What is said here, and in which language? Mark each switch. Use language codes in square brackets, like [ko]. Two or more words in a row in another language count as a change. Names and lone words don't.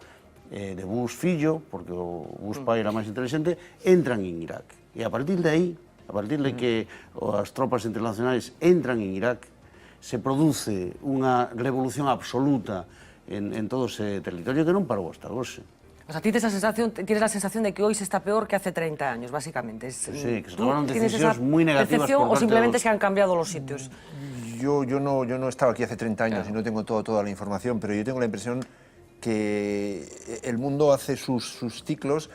[gl] De Bush fillo, porque o Bush pai era máis inteligente, entran en Irak. E a partir de aí, a partir de que as tropas internacionais entran en Irak, se produce unha revolución absoluta en todo ese territorio que non parou hasta hoxe. O sea, [es] tienes la sensación de que hoy se está peor que hace 30 años, básicamente. Sí, que se tomaron decisiones muy negativas por parte o simplemente se han cambiado los sitios. Yo no estaba aquí hace 30 años y no tengo toda la información, pero yo tengo la impresión que el mundo hace sus ciclos.